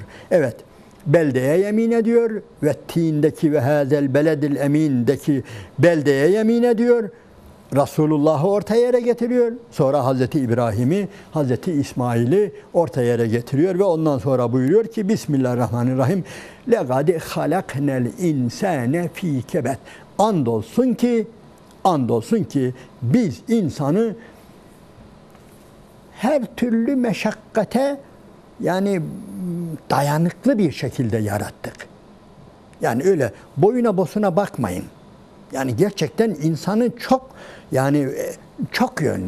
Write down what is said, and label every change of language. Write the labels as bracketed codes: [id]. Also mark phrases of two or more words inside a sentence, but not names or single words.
[tr] Evet, beldeye yemin ediyor ve tindeki ve [ar] هذا البلد الأمين [tr] beldeye yemin ediyor. Resulullah'ı orta yere getiriyor. Sonra Hazreti İbrahim'i, Hazreti İsmail'i orta yere getiriyor ve ondan sonra buyuruyor ki Bismillahirrahmanirrahim. [ar] لَقَدْ خَلَقْنَا الْاِنْسَانَ ف۪ي كَبَدٍ [tr] Andolsun ki biz insanı her türlü meşakkate yani dayanıklı bir şekilde yarattık. Yani öyle boyuna bosuna bakmayın. Yani gerçekten insanı çok yönlü.